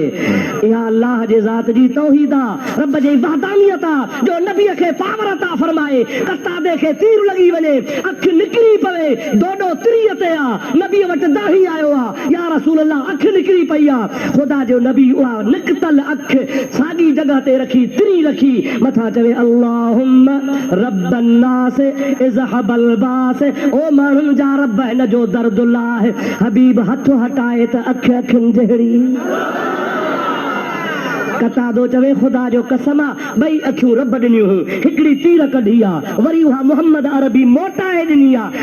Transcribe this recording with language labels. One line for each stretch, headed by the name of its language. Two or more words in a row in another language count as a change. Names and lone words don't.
Sindhi: इहा अल्लाह जे ज़ात जी तौहीद आहे, रब जी वहदानियत आहे जो नबीअ खे पावर अता फरमाए। कतादे खे तीर लॻी वञे, अख निकिरी पवे, दोडो तिरीअ ते आहे, नबीअ वटि दाही आयो आहे,
Arabic: يا رسول الله
Sindhi: अख निकिरी पई आहे। ख़ुदा जो नबी उहा निकतल अख साॻी जॻह ते रखी, तिरी रखी, मथां चवे
Arabic: اللهم رب الناس أذهب البأس,
Sindhi: ओ माण्हुनि जा रब हिन जो दर्दुल्ला आहे। हबीब हथ हटाए त अख अखियुनि जहिड़ी। कतादो चवे ख़ुदा जो कसम आहे ॿई अखियूं रब ॾिनियूं हुयूं, हिकिड़ी तीर कढी आहे, वरी उहा मोहम्मद अरबी मोटाए ॾिनी आहे।